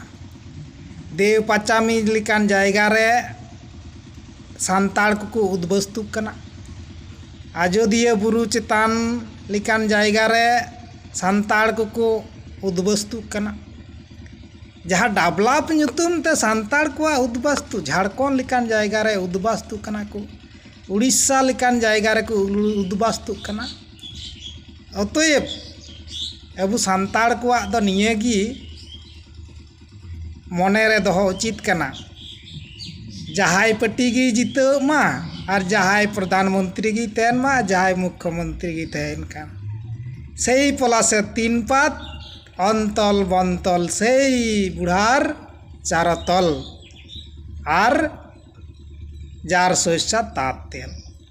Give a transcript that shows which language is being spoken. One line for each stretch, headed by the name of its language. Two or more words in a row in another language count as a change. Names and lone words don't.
Santali: ᱫᱮᱣ ᱯᱟᱸᱪᱟᱢᱤ ᱞᱮᱠᱟᱱ ᱡᱟᱭᱜᱟ ᱨᱮ ᱥᱟᱱᱛᱟᱲ ᱠᱚᱠᱚ ᱩᱫᱽᱵᱟᱹᱥᱛᱩᱜ ᱠᱟᱱᱟ। ᱟᱡᱳᱫᱤᱭᱟᱹ ᱵᱩᱨᱩ ᱪᱮᱛᱟᱱ ᱞᱮᱠᱟᱱ ᱡᱟᱭᱜᱟ ᱨᱮ ᱥᱟᱱᱛᱟᱲ ᱠᱚᱠᱚ উদ্বস্তুক ᱠᱟᱱᱟ। ᱡᱟᱦᱟᱸ ᱰᱮᱵᱷᱞᱚᱯ ᱧᱩᱛᱩᱢ ᱛᱮ ᱥᱟᱱᱛᱟᱲ ᱠᱚᱣᱟᱜ উদ্বাস্তু, ঝাড়খণ্ড লেকান জায়গা রে উদ্বাস্তুক কানা কো, উড়িষ্যা লেকান জায়গা রে কো উদ্বাস্তুক কানা। অতএব আবু সান্তাড় কোয়াক দ নিয়ে গি মনে রে দহ উচিত কানা, যাহাই পার্টি গি জিতাও মা আর যাহাই প্রধানমন্ত্রী গি তেন মা, যাহাই মুখ্যমন্ত্রী গি তেন কান, সেই পলাশের তিন পাত অন্তল বন্তল সেই বুড়ার চারতল আর
Bangla: যার সর্ষা তার তেল।